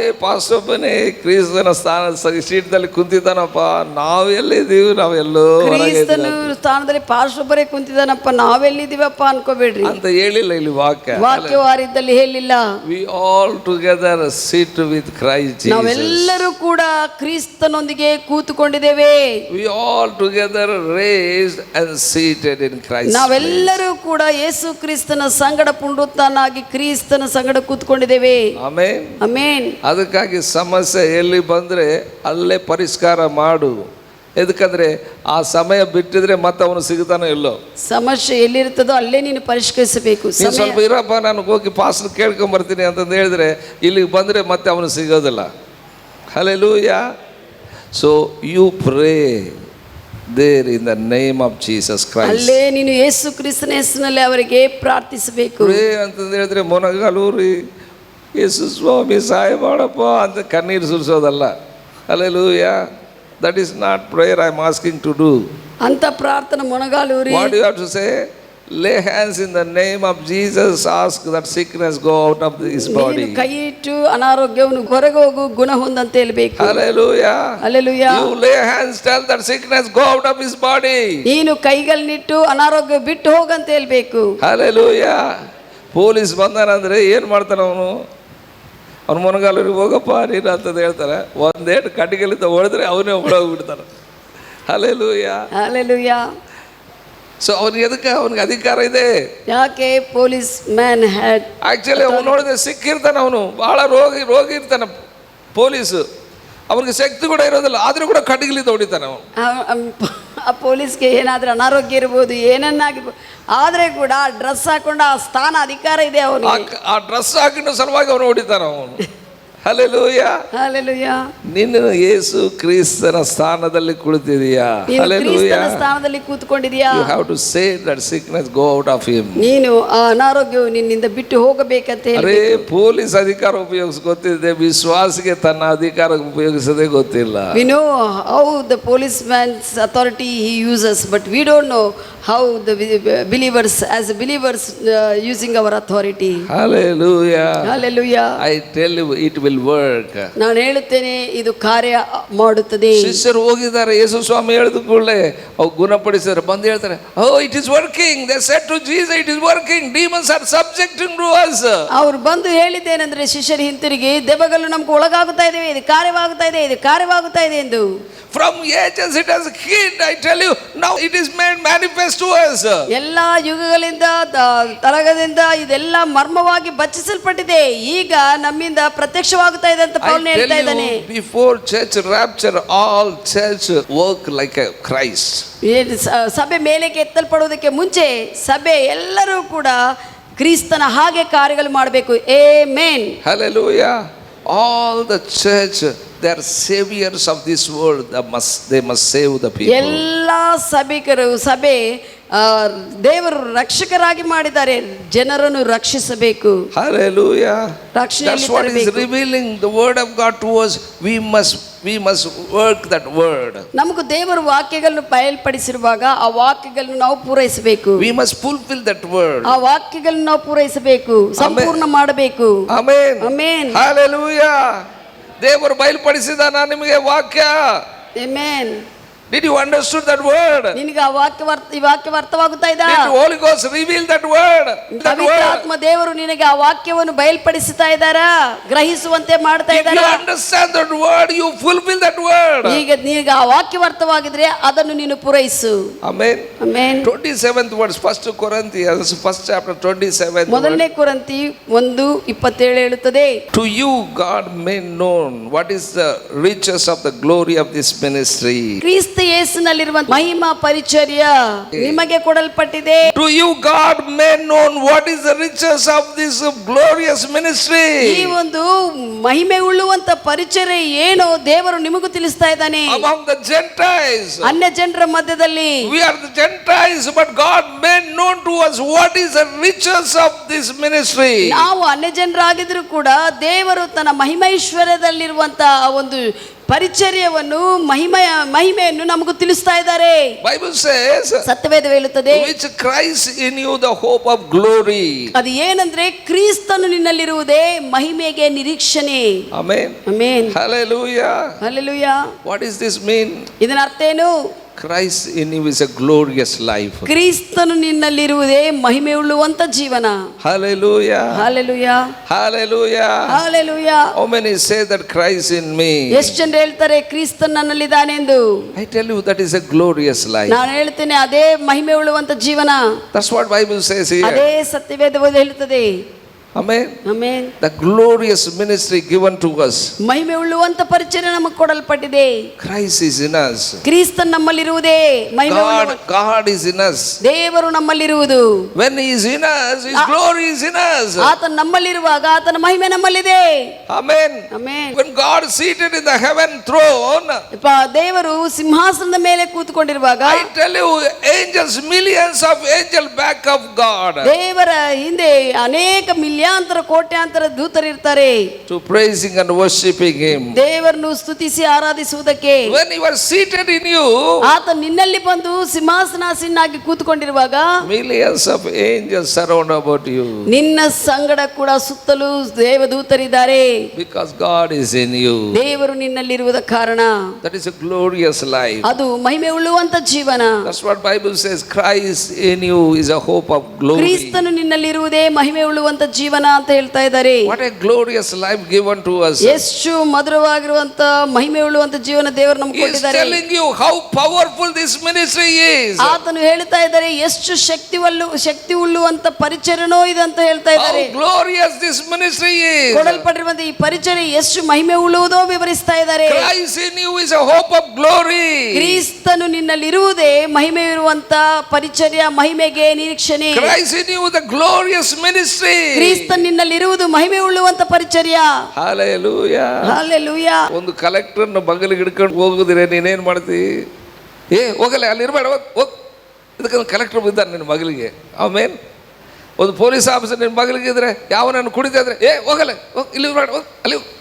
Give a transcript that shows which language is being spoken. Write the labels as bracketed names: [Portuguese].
[Kannada] Pastor ಒಬ್ಬನೇ ಕ್ರಿಸ್ತನ ಸೀಟದಲ್ಲಿ ಕುಂತಿದ್ದಾನಪ್ಪ, ನಾವೆಲ್ಲಿದ್ದೀವಿ, ನಾವೆಲ್ಲೋ ಕ್ರಿಸ್ತನ ಸ್ಥಾನದಲ್ಲಿ ಪಾಸ್ಟರ್ ಒಬ್ಬರೇ ಕುಂತಿದ್ದಾನಪ್ಪ, ನಾವೆಲ್ಲಿದ್ದೀವಪ್ಪ ಅನ್ಕೋಬೇಡ್ರಿ ಅಂತ ಹೇಳಿಲ್ಲ ಇಲ್ಲಿ ವಾಕ್ಯವಾರಿದ್ದಲ್ಲಿ ಹೇಳಿಲ್ಲ. [English] We all together sit with Christ Jesus. [Kannada] ನಾವೆಲ್ಲರೂ ಕೂಡ ಕ್ರಿಸ್ತನೊಂದಿಗೆ ಕೂತುಕೊಂಡಿದ್ದೇವೆ. [English] We all together raised and seated in Christ. [Kannada] ನಾವೆಲ್ಲರೂ ಕೂಡ ಯೇಸು ಕ್ರಿಸ್ತನ ಸಂಗಡ ಪುನರುತ್ಥಾನಾಗಿ ಕ್ರಿಸ್ತನ ಸಂಗಡ ಕೂತ್ಕೊಂಡಿದ್ದೇವೆ. Amen, amen. ಅದಕ್ಕಾಗಿ ಸಮಸ್ಯೆ ಎಲ್ಲಿ ಬಂದ್ರೆ ಅಲ್ಲೇ ಪರಿಷ್ಕಾರ ಮಾಡು. ಎದಕ್ಕಂದ್ರೆ ಆ ಸಮಯ ಬಿಟ್ಟಿದ್ರೆ ಮತ್ತೆ ಅವನು ಸಿಗ್ತಾನೋ ಇಲ್ಲೋ. ಸಮಸ್ಯೆ ಎಲ್ಲಿರ್ತದೋ ಅಲ್ಲೇ ನೀನು ಪರಿಷ್ಕರಿಸಬೇಕು. ಸ್ವಲ್ಪ ಇರಪ್ಪ, ನಾನು ಹೋಗಿ ಪಾಸ್ಟರ್ ಕೇಳ್ಕೊಂಡ್ ಬರ್ತೀನಿ ಅಂತಂದು ಹೇಳಿದ್ರೆ ಇಲ್ಲಿಗೆ ಬಂದ್ರೆ ಮತ್ತೆ ಅವನು ಸಿಗೋದಿಲ್ಲ. Hallelujah. [English] So you pray there in the name of Jesus Christ. [Kannada] ಅಲ್ಲೇ ನೀನು ಯೇಸು ಕ್ರಿಸ್ತನ ಹೆಸರಿನಲ್ಲಿ ಅವರಿಗೆ ಪ್ರಾರ್ಥಿಸಬೇಕು. ಪ್ರೇ ಅಂತ ಹೇಳಿದ್ರೆ ಮೊನಗಾಲೂರಿ ಯೇಸು ಸ್ವಾಮಿ ಸಹಾಯ ಮಾಡಪ್ಪ ಅಂತ ಕಣ್ಣೀರು ಸುರಿಸೋದಲ್ಲ. Hallelujah. [English] That is not prayer I am asking to do. [Kannada] ಅಂತ ಪ್ರಾರ್ಥನೆ ಮೊನಗಾಲೂರಿ. [English] What do you have to say? Lay hands in the name of Jesus, ask that sickness go out of his body. [Kannada] ಕೈ ಇಟ್ಟು ಅನಾರೋಗ್ಯವನ್ನು ಹೊರಗೆ ಹೋಗು, ಗುಣ ಹೊಂದಂತ ಹೇಳಬೇಕು. [English] Hallelujah. Hallelujah. You lay hands, tell that sickness go out of his body. [Kannada] ನೀನು ಕೈಗಳನ್ನಿಟ್ಟು ಅನಾರೋಗ್ಯ ಬಿಟ್ಟು ಹೋಗಂತ ಹೇಳಬೇಕು. Hallelujah. ಪೊಲೀಸ್ ಬಂದಾನಂದ್ರೆ ಏನು ಮಾಡ್ತಾನೆ ಅವನು? ಅವನು ಮೊನಗಾಲೂರಿಗೆ ಹೋಗಪ್ಪ ನೀನು ಅಂತಂದು ಹೇಳ್ತಾರೆ. ಒಂದೇಟು ಕಟ್ಟಿಗೆಲಿಂದ ಹೊಡೆದ್ರೆ ಅವನೇ ಹೊಡೋಗ್ಬಿಡ್ತಾನೆ. [English] Hallelujah. Hallelujah. [Kannada] ಸೊ ಅವನಿಗೆ ಅವನಿಗೆ ಅಧಿಕಾರ ಇದೆ. [English] ಯಾಕೆ? Police man had [Kannada] ಆಕ್ಚುಲಿ ಅವನು ನೋಡಿದ್ರೆ ಸಿಕ್ಕಿರ್ತಾನೆ, ಅವನು ಬಹಳ ರೋಗಿ ಇರ್ತಾನೆ. ಪೊಲೀಸ್ ಅವನಿಗೆ ಶಕ್ತಿ ಕೂಡ ಇರೋದಿಲ್ಲ, ಆದ್ರೂ ಕೂಡ ಕಟ್ಟಿಗೆಲಿಂದ ಹೊಡಿತಾನೆ ಅವನು. ಆ ಪೊಲೀಸ್ಗೆ ಏನಾದ್ರೂ ಅನಾರೋಗ್ಯ ಇರ್ಬೋದು, ಏನನ್ನಾಗಿರ್ಬೋದು, ಆದ್ರೆ ಕೂಡ ಡ್ರೆಸ್ ಹಾಕೊಂಡು ಆ ಸ್ಥಾನ ಅಧಿಕಾರ ಇದೆ ಅವನಿಗೆ. ಆ ಡ್ರೆಸ್ ಹಾಕಿನ ಸಲುವಾಗಿ ಅವನು ಹೊಡಿತಾನೆ ಅವನು. ಹಲ್ಲೆಲೂಯಾ. ಹಲ್ಲೆಲೂಯಾ. ನೀನು ಯೇಸು ಕ್ರಿಸ್ತನ ಸ್ಥಾನದಲ್ಲಿ ಕುಳಿತಿದೀಯಾ? ಹಲ್ಲೆಲೂಯಾ. ಸ್ಥಾನದಲ್ಲಿ ಕೂತ್ಕೊಂಡಿದೀಯಾ? [English] You have to say that sickness go out of him. [Kannada] ನೀನು ಆ ಅನಾರೋಗ್ಯವು ನಿನ್ನಿಂದ ಬಿಟ್ಟು ಹೋಗಬೇಕಂತ ಹೇಳಿ. ಅರೆ ಪೊಲೀಸ್ ಅಧಿಕಾರ ಗೊತ್ತಿದೆ, ವಿಶ್ವಾಸಿಗೆ ತನ್ನ ಅಧಿಕಾರ ಉಪಯೋಗಿಸೋದೇ ಗೊತ್ತಿಲ್ಲ. [English] We know how the policeman's authority he uses, but we don't know how the believers as believers using our authority. Hallelujah. Hallelujah. I tell you it will work. [Kannada] ನಾನು ಹೇಳುತ್ತೇನೆ ಇದು ಕಾರ್ಯ ಮಾಡುತ್ತದೆ. ಶಿಷ್ಯರು ಹೋಗಿದ್ದಾರೆ, ಯೇಸು ಸ್ವಾಮಿ ಹೇಳಿದ ಕೂಡಲೇ ಅವು ಗುಣಪಡಿಸಿದ್ದಾರೆ. ಬಂದು ಹೇಳ್ತಾರೆ, [English] oh it is working. They said to Jesus, it is working. Demons are subjecting to us. [Kannada] ಅವರು ಬಂದು ಹೇಳಿದ್ದೇನೆಂದ್ರೆ ಶಿಷ್ಯರು ಹಿಂತಿರುಗಿ, ದೆವ್ವಗಳು ನಮಗೆ ಒಳಗಾಗುತ್ತಾ ಇದ್ದೇವೆ, ಇದು ಕಾರ್ಯವಾಗುತ್ತಾ ಇದೆ, ಇದು ಕಾರ್ಯವಾಗುತ್ತಾ ಇದೆ ಎಂದು. [English] From ages it has hid, I tell you, now it is made manifest to us. [Kannada] ಎಲ್ಲ ಯುಗಗಳಿಂದ ತರಗದಿಂದ ಇದೆಲ್ಲ ಮರ್ಮವಾಗಿ ಬಚ್ಚಿಸಲ್ಪಟ್ಟಿದೆ, ಈಗ ನಮ್ಮಿಂದ ಪ್ರತ್ಯಕ್ಷವಾಗುತ್ತಾ ಇದೆ ಅಂತ ಪೌಲನು ಹೇಳ್ತಾ ಇದ್ದಾನೆ. [English] Before church rapture, all church work like a Christ. [Kannada] ಸಭೆ ಮೇಲೆಗೆ ಎತ್ತಲ್ಪಡುವುದಕ್ಕೆ ಮುಂಚೆ ಸಭೆ ಎಲ್ಲರೂ ಕೂಡ ಕ್ರಿಸ್ತನ ಹಾಗೆ ಕಾರ್ಯಗಳು ಮಾಡಬೇಕು. Amen. [English] Hallelujah. All the church, they are saviors of this world. They must save the people. [Kannada] ಎಲ್ಲ ಸಭೆ ದೇವರು ರಕ್ಷಕರಾಗಿ ಮಾಡಿದ್ದಾರೆ, ಜನರನ್ನು ರಕ್ಷಿಸಬೇಕು. [English] Hallelujah. That's what is revealing the word of God to us. We must work that word. [Kannada] ನಮಗೆ ದೇವರ ವಾಕ್ಯಗಳನ್ನು ಬಯಲ್ಪಡಿಸಿರುವಾಗ ಆ ವಾಕ್ಯಗಳನ್ನು ನಾವು ಪೂರೈಸಬೇಕು. [English] We must fulfill that word. [Kannada] ಆ ವಾಕ್ಯಗಳನ್ನು ನಾವು ಪೂರೈಸಬೇಕು, ಸಂಪೂರ್ಣ ಮಾಡಬೇಕು. ಆಮೆನ್. ಆಮೆನ್. Hallelujah. ದೇವರು ಬಯಲ್ಪಡಿಸಿದಾನ ನಿಮಗೆ ವಾಕ್ಯ. Amen. [English] Did you understood that word? [Kannada] ನಿನಗೆ ಆ ವಾಕ್ಯ ಅರ್ಥವಾಗುತ್ತಾ ಇದೆ? [English] Did the Holy Ghost reveal that word? [Kannada] ಪವಿತ್ರಾತ್ಮ ದೇವರು ನಿನಗೆ ಆ ವಾಕ್ಯವನ್ನು ಬಯಲ್ಪಡಿಸುತ್ತಾ ಇದ್ದಾರಾ, ಗ್ರಹಿಸುವಂತೆ ಮಾಡ್ತಾ ಇದ್ದಾರಾ? [English] If you understand that word, you fulfill that word. [Kannada] ಈಗ ನಿನಗೆ ಆ ವಾಕ್ಯ ಅರ್ಥವಾಗಿದ್ರೆ ಅದನ್ನು ನೀನು ಪೂರೈಸು. [English] Amen. Amen. 27th verse, 1 Corinthians, 1st chapter, 27th. [Kannada] ಮೊದಲನೇ ಕೊರಿಂಥಿ 1:27 ಹೇಳುತ್ತದೆ, [English] To you God made known what is the riches of the glory of this ministry. [Kannada] ಕ್ರಿಸ್ತ ಕ್ರಿಸ್ತ ಯೇಸುನಲ್ಲಿರುವ ಮಹಿಮಾ ಪರಿಚರ್ಯ ನಿಮಗೆ ಕೊಡಲ್ಪಟ್ಟಿದೆ. [English] To you God made known what is the riches of this glorious ministry. [Kannada] ಈ ಒಂದು ಮಹಿಮೆ ಉಳ್ಳುವಂತ ಪರಿಚರ್ಯ ಏನು ದೇವರು ನಿಮಗೂ ತಿಳಿಸ್ತಾ ಇದ್ದಾನೆ. [English] Among the Gentiles. [Kannada] ಅನ್ಯ ಜನರ ಮಧ್ಯದಲ್ಲಿ. [English] We are the Gentiles, but God made known to us what is the riches of this ministry. [Kannada] ನಾವು ಅನ್ಯ ಜನರಾಗಿದ್ರು ಕೂಡ ದೇವರು ತನ್ನ ಮಹಿಮೈಶ್ವರ್ಯದಲ್ಲಿರುವಂತ ಒಂದು ಪರಿಚರ್ಯವನ್ನು ಮಹಿಮೆಯನ್ನು ನಮಗೂ ತಿಳಿಸ್ತಾ ಇದ್ದಾರೆ. [English] Bible says, [Kannada] ಸತ್ಯವೇದ ಹೇಳುತ್ತದೆ, [English] which Christ in you the hope of glory. [Kannada] ಅದು ಏನಂದ್ರೆ ಕ್ರಿಸ್ತನು ನಿನ್ನಲ್ಲಿರುವುದೇ ಮಹಿಮೆಗೆ ನಿರೀಕ್ಷಣೆ. [English] Amen. [Kannada] Amen. [English] Hallelujah. [Kannada] Hallelujah. [English] What does this mean? [Kannada] ಇದರ ಅರ್ಥ ಏನು? [English] Christ in you is a glorious life. [Kannada] ಕ್ರಿಸ್ತನು ನಿನ್ನಲ್ಲಿರುವುದೇ ಮಹಿಮೆ ಉಳ್ಳುವಂತ ಜೀವನ. [English] Hallelujah. [Kannada] Hallelujah. [English] Hallelujah. [Kannada] Hallelujah. [English] How many say that Christ in me? [Kannada] ಎಷ್ಟು ಜನ ಹೇಳ್ತಾರೆ ಕ್ರಿಸ್ತನು ನನ್ನಲ್ಲಿದ್ದಾನೆ ಎಂದು? [English] I tell you that is a glorious life. [Kannada] ನಾನು ಹೇಳ್ತೇನೆ ಅದೇ ಮಹಿಮೆ ಉಳ್ಳುವಂತ ಜೀವನ. [English] That's what Bible says here. [Kannada] ಅದೇ ಸತ್ಯವೇದ ಹೇಳುತ್ತದೆ. [English] Amen. [Kannada] Amen. [English] The glorious ministry given to us. [Kannada] ಮಹಿಮೆ ಉಳ್ಳುವಂತ ಪರಿಚಯ ನಮಗೆ ಕೊಡಲ್ಪಟ್ಟಿದೆ. [English] Christ is in us. [Kannada] ಕ್ರಿಸ್ತನು ನಮ್ಮಲ್ಲಿರುವುದೇ ಮಹಿಮೆ [English] God is in us. [Kannada] ದೇವರು ನಮ್ಮಲ್ಲಿರುವುದು. [English] When he is in us, his glory is in us. [Kannada] ಆತನು ನಮ್ಮಲ್ಲಿರುವಾಗ ಆತನ ಮಹಿಮೆ ನಮ್ಮಲ್ಲಿದೆ. [English] Amen. [Kannada] Amen. [English] When God is seated in the heaven throne, [Kannada] ದೇವರು ಸಿಂಹಾಸನದ ಮೇಲೆ ಕೂತ್ಕೊಂಡಿರುವಾಗ, [English] I tell you, angels, millions of angels back of God. [Kannada] ದೇವರ ಹಿಂದೆ ಅನೇಕ ಮಿಲಿಯಾಂತರ ಕೋಟ್ಯಾಂತರ ದೂತರಿರ್ತಾರೆ. [English] To praising and worshiping him. [Kannada] ದೇವರನ್ನು ಸ್ತುತಿಸಿ ಆರಾಧಿಸುವುದಕ್ಕೆ. [English] When you are seated in you, [Kannada] ಆತ ನಿನ್ನಲ್ಲಿ ಬಂದು ಸಿಂಹಾಸನಾಸೀನಾಗಿ ಕೂತ್ಕೊಂಡಿರುವಾಗ, [English] millions of angels surround about you. [Kannada] ನಿನ್ನ ಸಂಗಡ ಕೂಡ ಸುತ್ತಲೂ ದೇವದೂತರಿದ್ದಾರೆ. [English] Because God is in you. [Kannada] ದೇವರು ನಿನ್ನಲ್ಲಿರುವುದ ಕಾರಣ. [English] That is a glorious life. [Kannada] ಅದು ಮಹಿಮೆ ಉಳ್ಳುವಂತ ಜೀವನ. [English] That's what Bible says. Christ in you is a hope of glory. [Kannada] ಕ್ರಿಸ್ತನು ನಿನ್ನಲ್ಲಿರುವುದೇ ಮಹಿಮೆ ಉಳ್ಳುವಂತ ಜೀವನ ಅಂತ ಹೇಳ್ತಾ ಇದ್ದಾರೆ. [English] What a glorious life given to us. [Kannada] ಎಷ್ಟು ಮಧುರವಾಗಿರುವಂತ ಮಹಿಮೆ ಉಳ್ಳುವಂತ ಜೀವನ ದೇವರು ನಮಗೆ [English] He is [Kannada] ಕೊಟ್ಟಿದ್ದಾರೆ. [English] telling you how powerful this ministry is. [Kannada] ಆತನು ಹೇಳ್ತಾ ಇದ್ದಾರೆ ಎಷ್ಟು ಶಕ್ತಿ ಉಳ್ಳುವಂತ ಪರಿಚಯನೋ ಇದೆ ಅಂತ ಹೇಳ್ತಾ ಇದ್ದಾರೆ. [English] How glorious this ministry is. [Kannada] ಕೊಡಲ್ಪಟ್ಟಿರುವಂತ ಈ ಪರಿಚಯ ಎಷ್ಟು ಮಹಿಮೆ ಉಳ್ಳುವುದೋ ವಿವರಿಸ್ತಾ ಇದ್ದಾರೆ. [English] Christ in you is a hope of glory. [Kannada] ಕ್ರಿಸ್ತನು ನಿನ್ನಲ್ಲಿರುವುದೇ ಮಹಿಮೆ ಇರುವಂತ ಪರಿಚರ್ಯ, ಮಹಿಮೆಗೆ ನಿರೀಕ್ಷಣೆ. [English] Christ in you is the glorious ministry. [Kannada] ಕ್ರಿಸ್ತನು ನಿನ್ನಲ್ಲಿರುವುದು ಮಹಿಮೆ ಉಳ್ಳುವಂತ ಪರಿಚರ್ಯ. [English] Hallelujah. [Kannada] ಹಲ್ಲೆಲೂಯಾ. ಒಂದು ಕಲೆಕ್ಟರ್ನ ಬಗಲಿಗೆ ಹಿಡ್ಕೊಂಡು ಹೋಗುದಿರೆ ನೀನೇನ್ ಮಾಡ್ತಿ? ಹೋಗಲ್ಲ, ಅಲ್ಲಿ ಇರಬೇಡ, ಹೋಗ್. ಇದಕ್ಕೆ ಕಲೆಕ್ಟರ್ ಬಿದ್ದಾನೆ ನಿನ್ನ ಮಗಳಿಗೆ. ಆಮೇನ್. ಒಂದು ಪೊಲೀಸ್ ಆಫೀಸರ್ ನಿನ್ನ ಮಗಳಿಗೆ ಇದ್ರೆ ಯಾವನನ್ನು ಕುಡಿತಾ ಇದ್ರೆ ಹೋಗಲ್ಲ, ಹೋಗ್, ಇಲ್ಲಿ ಇರಬೇಡ, ಹೋಗ್, ಅಲ್ಲಿ.